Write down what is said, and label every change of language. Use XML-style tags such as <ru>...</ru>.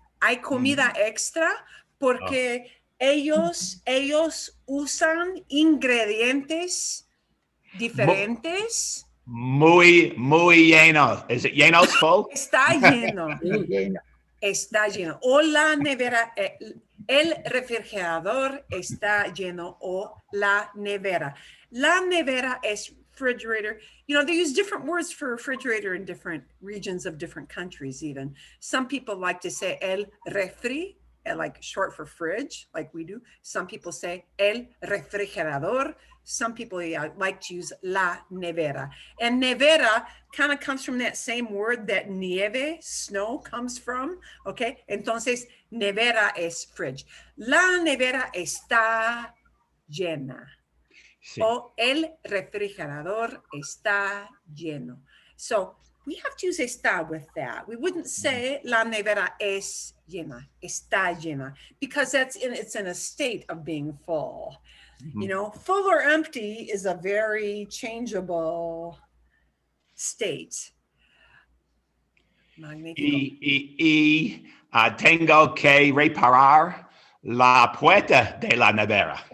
<es>Hay comida extra porque ellos usan ingredientes diferentes. Muy lleno.</es> <en>Is it llenos full?</en> <es>Está lleno. Sí, lleno. Está lleno. O la nevera, el refrigerador está lleno, o la nevera. La nevera es refrigerator.</es> <en>They use different words for refrigerator in different regions of different countries even. Some people like to say el refri, like short for fridge, like we do. Some people say el refrigerador. Some people like to use la nevera. And nevera kind of comes from that same word that nieve, snow, comes from.</en> <es>Okay, entonces nevera es fridge. La nevera está llena. Sí. O el refrigerador está lleno.</es> <en>So we have to use está with that. We wouldn't say</en> <es>la nevera es llena, está llena,</es> <en>because it's in a state of being full. Full or empty is a very changeable state.</en> <es>Magnífico. Y tengo que reparar la puerta de la nevera.</es>